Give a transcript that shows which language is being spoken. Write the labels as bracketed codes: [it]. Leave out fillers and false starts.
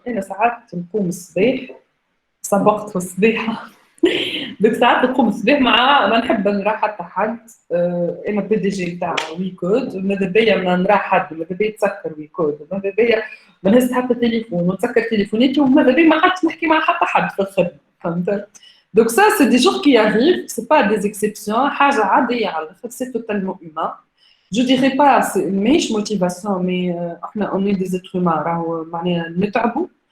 [ar] انا ساعات نقوم الصباح سبقت في الصباحة ديك ساعات نقوم الصباح مع ما نحب نرى حتى حد انا بي دي جي تاع ويكود ماذا بيا ما نرى حد ماذا بيا تسكر ويكود ماذا بيا ما نهز حتى تليفون ونسكر تليفوناتي وماذا بيا ما عادش نحكي مع حتى حد في الخدمة فهمت. [fr] Donc ça, c'est des jours qui arrivent, c'est pas des exceptions. [ar] حاجة عادية على الآخر, [fr] c'est totalement humain. Je dirais pas, c'est ماهيش motivation, mais احنا on est des êtres humains, [ar] راهو معناها نتعبوا.